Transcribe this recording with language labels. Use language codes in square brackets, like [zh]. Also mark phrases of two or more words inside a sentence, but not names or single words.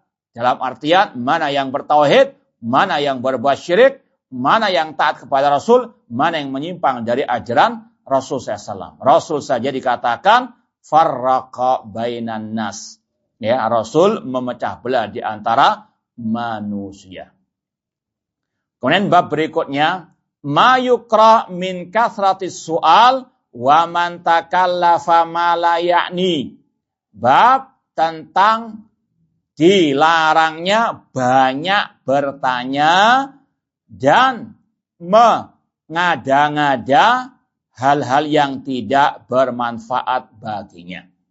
[id] Dalam artian mana yang bertauhid, mana yang berbuat syirik, mana yang taat kepada Rasul, mana yang menyimpang dari ajaran Rasul SAW. Rasul saja dikatakan [ar] farraqa bainan nas. [id] Ya, Rasul memecah belah di antara manusia. Kemudian bab berikutnya, [ar] ma yukra min kathratis su'al wa man takallafa ma la ya'ni. [id] Bab tentang dilarangnya banyak bertanya dan mengada-ngada hal-hal yang tidak bermanfaat baginya.